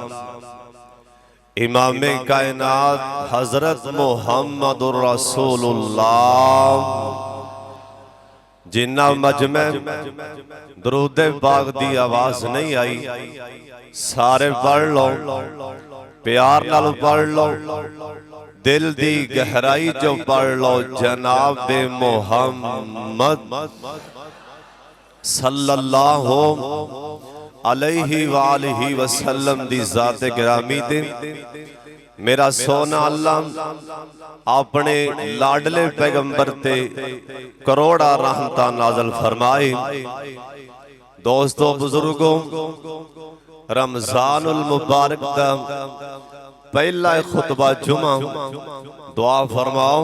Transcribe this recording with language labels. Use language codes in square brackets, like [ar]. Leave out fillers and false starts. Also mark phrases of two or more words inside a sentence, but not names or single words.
[pa] امام کائنات حضرت محمد رسول اللہ جنہاں مجمعے درود پاک دی آواز نہیں آئی سارے پڑھ لو، پیار نال پڑھ لو، دل دی گہرائی جو پڑھ لو. جناب محمد [ar] صلى الله عليه وآله وسلم [pa] دی ذات گرامی دے میرا سوہنا اللہ اپنے لاڈلے پیغمبر تے کروڑاں رحمتاں نازل فرمائے. دوستو بزرگو، رمضان المبارک دا پہلا خطبہ جمعہ دعا فرماؤ.